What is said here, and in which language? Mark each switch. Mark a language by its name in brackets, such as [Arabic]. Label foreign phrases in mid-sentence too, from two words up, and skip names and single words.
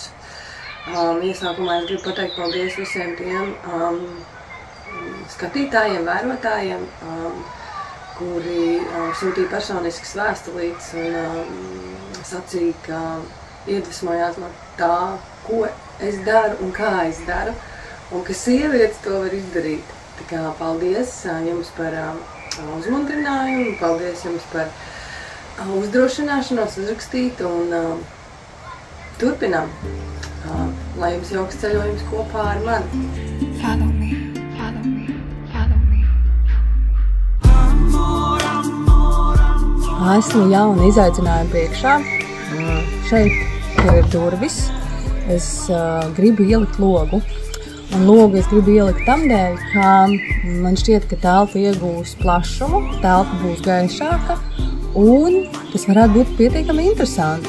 [Latvian] Iesākumā es gribu pateikt paldies visiem tiem skatītājiem, vērotājiem, kuri sūtīja personiskas vēstulītes un sacīja, ka iedvesmojās no tā, ko es daru un kā es daru, un ka sievietes to var izdarīt. Tā kā paldies jums par uzmundrinājumu, paldies jums par uzdrošināšanos uzrakstīt un turpinām. Lai jums jauks ceļojums kopā ar mani. [English] Follow me, follow me, follow me. [Latvian] Esmu jauna izaicinājuma priekšā. Šeit ir durvis. Es gribu ielikt logu. Un logu es gribu ielikt tamdēļ, ka man šķiet, ka telpa iegūs plašumu, telpa būs gaišāka un tas varētu būt pietiekami interesanti.